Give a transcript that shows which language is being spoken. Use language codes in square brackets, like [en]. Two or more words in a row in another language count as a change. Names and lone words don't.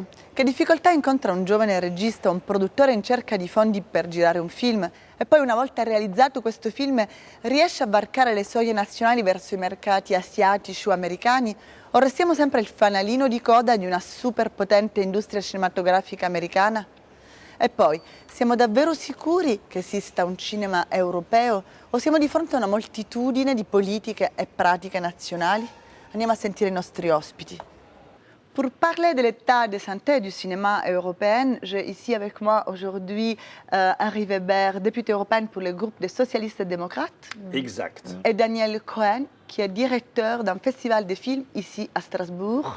[it] Che difficoltà incontra un giovane regista, un produttore in cerca di fondi per girare un film e poi una volta realizzato questo film riesce a varcare le soglie nazionali verso i mercati asiatici o americani o restiamo sempre il fanalino di coda di una superpotente industria cinematografica americana? E poi, siamo davvero sicuri che esista un cinema europeo o siamo di fronte a una moltitudine di politiche et pratiche nazionali? Andiamo a sentire i nostri ospiti. [fr] Pour parler de l'état de santé du cinéma européen, j'ai ici avec moi aujourd'hui Henri Weber, député européen pour le groupe des socialistes et démocrates. Exact. Et Daniel Cohen, qui est directeur d'un festival de films ici à Strasbourg.